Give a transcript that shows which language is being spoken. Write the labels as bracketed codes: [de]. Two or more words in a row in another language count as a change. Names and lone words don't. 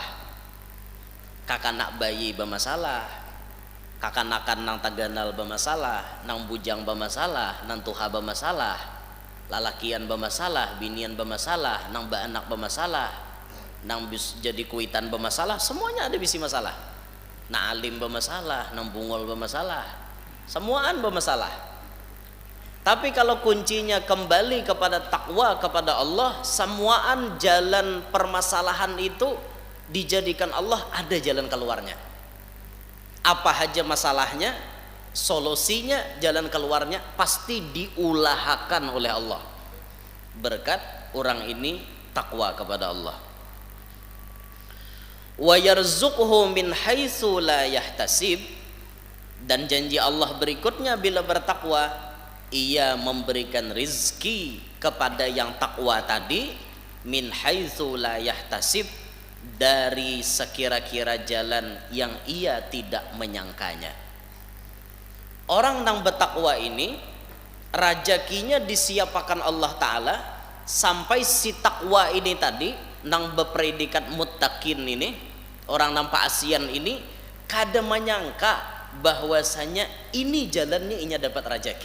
[bjn] Kakanak bayi bermasalah, kakanakan nang taganal bermasalah, nang bujang bermasalah, nang tuha bermasalah, lalakian bermasalah, binian bermasalah, nang baanak bermasalah, nang jadi kuitan bermasalah, semuanya ada bisi masalah. Nah alim bermasalah, nang bungol bermasalah, semuaan bermasalah. [id] Tapi kalau kuncinya kembali kepada takwa kepada Allah, semuaan jalan permasalahan itu dijadikan Allah ada jalan keluarnya. Apa aja masalahnya, solusinya, jalan keluarnya pasti diulahakan oleh Allah berkat orang ini takwa kepada Allah. [ar] ويرزقه من حيث لا يحتسب, dan janji Allah berikutnya bila bertakwa, ia memberikan rizki kepada yang takwa tadi, من حيث لا يحتسب, dari sekira-kira jalan yang ia tidak menyangkanya. [bjn] Orang nang bertakwa ini rajakinya disiapakan Allah Ta'ala sampai si takwa ini tadi nang berpredikat muttaqin ini, orang nang paasian ini kada menyangka bahwasanya ini jalannya inya dapat rajaki.